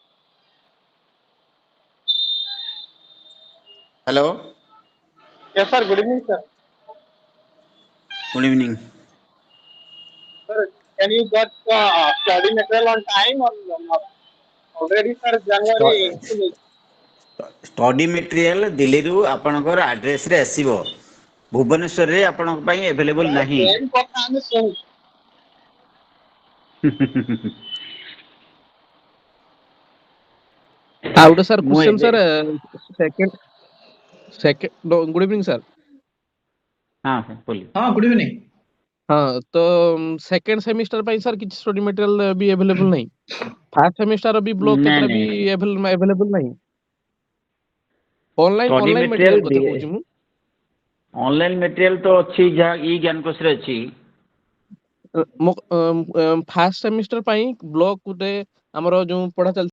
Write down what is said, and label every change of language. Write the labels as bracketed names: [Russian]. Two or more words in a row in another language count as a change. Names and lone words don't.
[English] Hello, Yes, sir. Good evening, sir. good evening. Sir, can you get study material on time or not? Already, sir, January. study material [Odia] ଦିଲ୍ଲୀରୁ ଆପଣଙ୍କର ଆଡ୍ରେସରେ ଆସିବ। ଭୁବନେଶ୍ୱରରେ ଆପଣଙ୍କ ପାଇଁ ଆଭେଲେବଲ ନାହିଁ। Same କଥା ଆମେ ଶୁଣୁ। [English] Out sir, [Odia] ମୁଁ [English] question [Odia] ଏବେ [English] sir, second, no, good evening sir. [Hindi] ହଁ बोलिए। [English] Good evening. [Hindi] हाँ तो [English] second semester [Odia] ପାଇଁ sir କିଛି [English] study material [Odia] ବି available ନାହିଁ। [English] first semester ବି ବ୍ଲକ [Odia] ନାଇଁ କେତେଟା ବି ନାଇଁ available ନାହିଁ। ଅନଲାଇନ [English] ଷ୍ଟଡି ଅନଲାଇନ ମେଟେରିଆଲ [Odia] ମେଟେରିଆଲ କଥା କହୁଛି ମୁଁ। [English] online material [Odia] ତ ଅଛି ଯାହା ଇ ଜ୍ଞାନକୋଶରେ ଅଛି। ମୋ [English] first semester [Odia] ପାଇଁ ବ୍ଲକ ଗୋଟେ ଆମର ଯୋଉ ପଢା ଚାଲିଛି